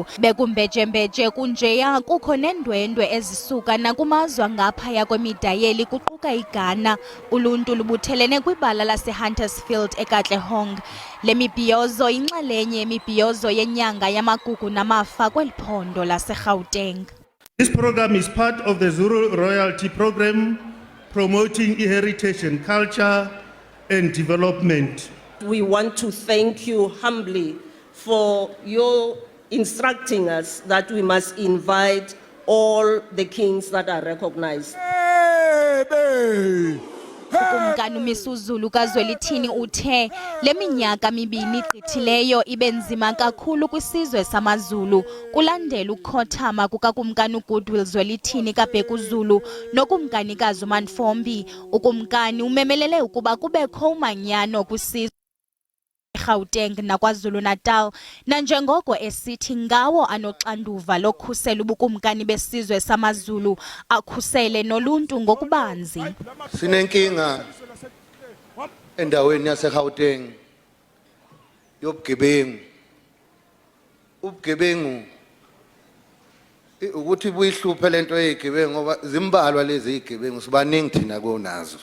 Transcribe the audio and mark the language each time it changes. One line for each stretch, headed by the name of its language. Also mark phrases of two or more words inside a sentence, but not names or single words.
Xhosa: Bekumbejembeje kunjeya kukho neendwendwe ezisuka nakumazwe ngaphaya kwemidayeli kuquka iGhana. Uluntu lubuthelene kwibala laseHuntersfield eKatlehong. Le mibhiyozo yinxalenye yemibhiyozo yenyanga yamagugu namafa kweli phondo laseGauteng.
English: This program is part of the Zulu Royalty Program promoting heritage and culture and development. We want to thank you humbly for your instructing us that we must invite all the kings that are recognized.
Xhosa: Ukumkani uMisuzulu kaZwelithini uthe le minyaka mibini igqithileyo ibe nzima kakhulu kwisizwe samaZulu kulandela ukukhothama kukakumkani uGoodwill Zwelithini kaBhekuzulu nokumkanikazi uManfombi. Ukumkani umemelele ukuba kubekho umanyano kwisizwe eGauteng nakwaZulu Natal, nanjengoko esithi ngawo anoxanduva lokhusela ubukumkani besizwe samaZulu akhusele noluntu ngokubanzi.
Zulu: Sinenkinga endaweni yaseGauteng yobugebengu. Ubugebengu ukuthi buyihluphe lento yezigebengu ngoba zimbalwa lezi izigebengu sibaningi thina konazo.